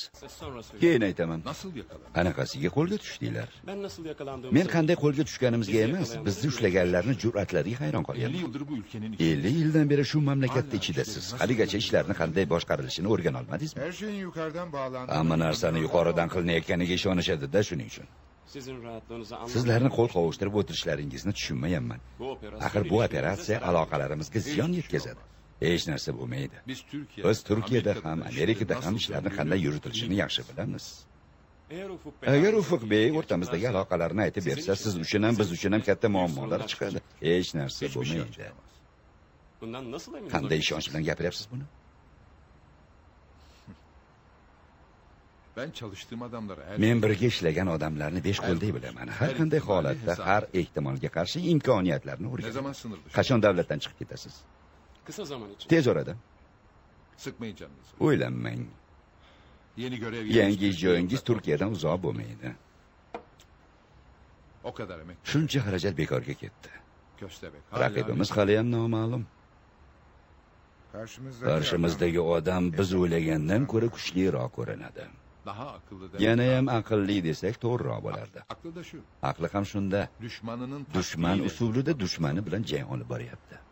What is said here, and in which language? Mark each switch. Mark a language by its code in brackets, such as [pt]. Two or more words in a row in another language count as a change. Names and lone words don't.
[uz] Keyin aytaman. [tr] Nasıl yakaladın? [uz] Qanaqasiga qo'lga tushdinglar? [tr] Ben nasıl yakalandığımı [uz] Men qanday qo'lga tushganimizga emas, bizni ushlaganlarning jur'atlariga hayron 50 qolyapman. [tr] yıldır bu ülkenin [uz] 50 yildan beri shu mamlakatda ichidasiz. Haligacha ishlarni qanday boshqarilishini o'rgana olmadingizmi? [tr] Her şeyin yukarıdan bağlandığı... [uz] Hamma narsani yuqoridan qilinayotganiga ishonishadi-da shuning uchun. [tr] sizin rahatlığınızı anlamak. [uz] Sizlarni qo'l qovushtirib o'tirishlaringizni tushunmayapman. Axir bu operatsiya aloqalarimizga ziyon yetkazadi. Hech narsa bo'lmaydi. Biz Turkiyada ham, Amerikada ham ishlarni qanday yuritilishini yaxshi bilamiz. Agar Ufuk Bey o'rtamizdagi aloqalarni aytib bersa, siz uchun ham, biz uchun ham katta muammolar chiqadi. Hech narsa bo'lmaydi. [tr] Bundan nasıl emin [uz] Qanday ishonch bilan gapiryapsiz buni? [tr] Ben çalıştığım adamlara her [uz] Men birga ishlagan odamlarni besh qo'lday bilaman. Har qanday holatda, har ehtimolga qarshi imkoniyatlarni [tr] ne [uz] o'rganaman. [tr] zaman sınır dışı? [uz] Qachon davlatdan chiqib ketasiz? [tr] Kısa zaman için. [uz] Tez orada. [tr] Sıkmayın canınızı. [uz] O'ylanmang. [tr] Yeni görev [uz] Yangi joyingiz Turkiyadan uzoq bo'lmaydi. [tr] O kadar emek. [uz] Shuncha xarajat bekorga ketdi. [tr] Köstebek. [uz] Raqibimiz hali ham noma'lum. Qarshimizdagi odam biz o'ylagandan ko'ra kuchliroq ko'rinadi. [tr] Daha akıllı [uz] Yana ham aqlli desak to'g'riroq bo'lardi. [tr] Aklı da şu. [uz] Aqli ham shunda. [tr] Düşmanının [uz] Dushman [tr] taktiğiyle [uz] usulida dushmani bilan jang olib boryapti.